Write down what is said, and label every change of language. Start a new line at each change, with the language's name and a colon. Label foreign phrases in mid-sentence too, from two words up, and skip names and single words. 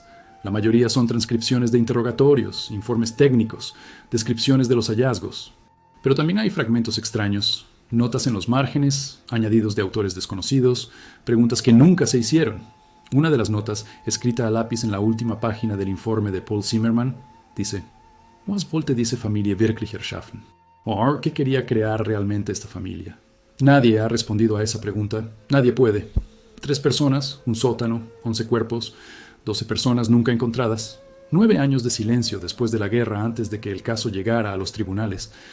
Spanish: La mayoría son transcripciones de interrogatorios, informes técnicos, descripciones de los hallazgos. Pero también hay fragmentos extraños, notas en los márgenes, añadidos de autores desconocidos, preguntas que nunca se hicieron. Una de las notas, escrita a lápiz en la última página del informe de Paul Zimmermann, dice:
German: Was wollte diese Familie wirklich erschaffen?
Spanish: ¿O qué quería crear realmente esta familia? Nadie ha respondido a esa pregunta. Nadie puede. 3 personas, un sótano, 11 cuerpos, 12 personas nunca encontradas. 9 años de silencio después de la guerra antes de que el caso llegara a los tribunales.